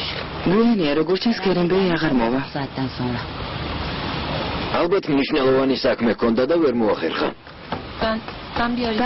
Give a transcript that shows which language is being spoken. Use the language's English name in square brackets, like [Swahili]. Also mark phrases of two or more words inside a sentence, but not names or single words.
[Georgian] გვიანია, როგორც ჩანს გერენბეი აღარ მოვა. [Turkish] Saatten sonra. [Georgian] ალბათ მნიშვნელოვანი საქმე ჰქონდა და ვერ მოახერხა. [Turkish] Ben bir arayayım.